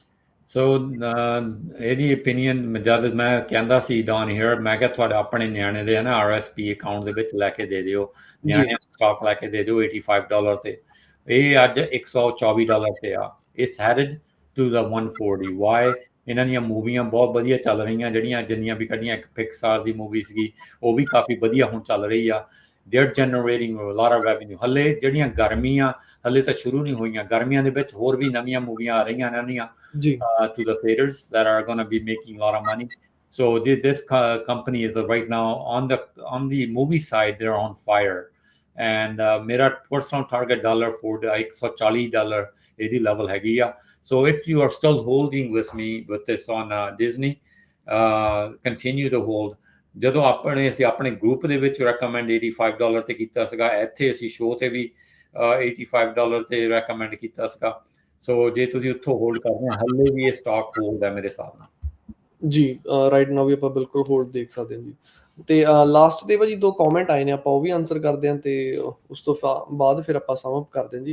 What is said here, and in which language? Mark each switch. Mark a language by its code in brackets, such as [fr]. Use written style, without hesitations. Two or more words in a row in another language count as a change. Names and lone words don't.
[pa] ਸੋ ਇਹਦੀ ਓਪੀਨੀਅਨ ਜਦ ਮੈਂ ਕਹਿੰਦਾ ਸੀ [en] down here, [pa] ਮੈਂ ਕਿਹਾ ਤੁਹਾਡੇ ਆਪਣੇ ਨਿਆਣੇ ਦੇ ਨਾ RSP ਅਕਾਊਂਟ ਦੇ ਵਿੱਚ ਲੈ ਕੇ ਦੇ ਦਿਓ, ਨਿਆਣੇ ਸਟਾਕ ਲੈ ਕੇ ਦੇ ਦਿਓ $85 ਤੇ। ਇਹ ਅੱਜ $124 ਤੇ ਆ। [en] It's headed to the [pa] 140। ਵਾਈ? ਇਹਨਾਂ ਦੀਆਂ ਮੂਵੀਆਂ ਬਹੁਤ ਵਧੀਆ ਚੱਲ ਰਹੀਆਂ, ਜਿੰਨੀਆਂ ਵੀ ਕੱਢੀਆਂ। ਇੱਕ ਪਿਕਸਾਰ ਦੀ ਮੂਵੀ ਸੀਗੀ, ਉਹ ਵੀ ਕਾਫੀ ਵਧੀਆ ਹੁਣ ਚੱਲ ਰਹੀ ਆ। [en] They're generating a lot of revenue. [pa] ਹਲੇ ਜਿਹੜੀਆਂ ਗਰਮੀਆਂ ਹਲੇ ਤਾਂ ਸ਼ੁਰੂ ਨਹੀਂ ਹੋਈਆਂ, ਗਰਮੀਆਂ ਦੇ ਵਿੱਚ ਹੋਰ ਵੀ ਨਵੀਆਂ ਮੂਵੀਆਂ ਆ ਰਹੀਆਂ ਇਹਨਾਂ ਦੀਆਂ [en] to the theaters that are going to be making a lot of money. So this company is right now on the movie side, they're on fire. [pa] And ਮੇਰਾ [en] personal target [pa] $140 ਇਹਦੀ level ਹੈਗੀ ਆ। [en] So if you are still holding with me with this on Disney, continue to hold. [pa] ਜਦੋਂ ਅਸੀਂ ਆਪਣੇ ਗਰੁੱਪ ਦੇ ਵਿੱਚ ਰეკਮੈਂਡ $85 ਤੇ ਕੀਤਾ ਸੀਗਾ, ਇੱਥੇ ਅਸੀਂ ਸ਼ੋਅ ਤੇ ਵੀ $85 ਤੇ ਰეკਮੈਂਡ ਕੀਤਾ ਸੀਗਾ। ਸੋ ਜੇ ਤੁਸੀਂ ਉੱਥੋਂ ਹੋਲਡ ਕਰਦੇ ਹੋ, ਹੱਲੇ ਵੀ ਇਹ ਸਟਾਕ ਹੋਲਡ ਹੈ ਮੇਰੇ ਹਿਸਾਬ ਨਾਲ ਜੀ। [en] right now [pa] ਵੀ ਆਪਾਂ ਬਿਲਕੁਲ ਹੋਲਡ ਦੇਖ ਸਕਦੇ ਹਾਂ ਜੀ। ਤੇ ਲਾਸਟ ਦੇ ਭਾਜੀ 2 ਕਮੈਂਟ ਆਏ ਨੇ, ਆਪਾਂ ਉਹ ਵੀ ਆਨਸਰ ਕਰਦੇ ਹਾਂ, ਤੇ ਉਸ ਤੋਂ ਬਾਅਦ ਫਿਰ ਆਪਾਂ ਸਮਅਪ ਕਰਦੇ ਹਾਂ ਜੀ।